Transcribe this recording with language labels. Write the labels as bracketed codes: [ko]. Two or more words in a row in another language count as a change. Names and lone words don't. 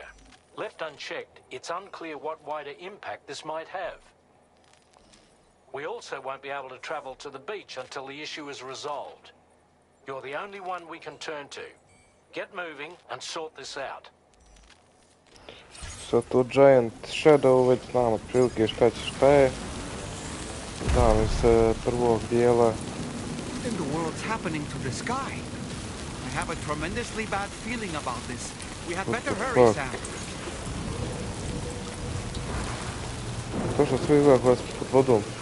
[en] Left unchecked, it's unclear what wider impact this might have. We also won't be able to travel to the beach until the issue is resolved. You're the only one we can turn to. Get moving and sort this out. [sr] So to Giant Shadow već znam otprilike šta je. Znam iz prvog dijela. [en] In the world's happening to the sky? I have a tremendously bad feeling about this. We had better hurry, Sam. [sr] To što sve izgleda koja smo pod vodom.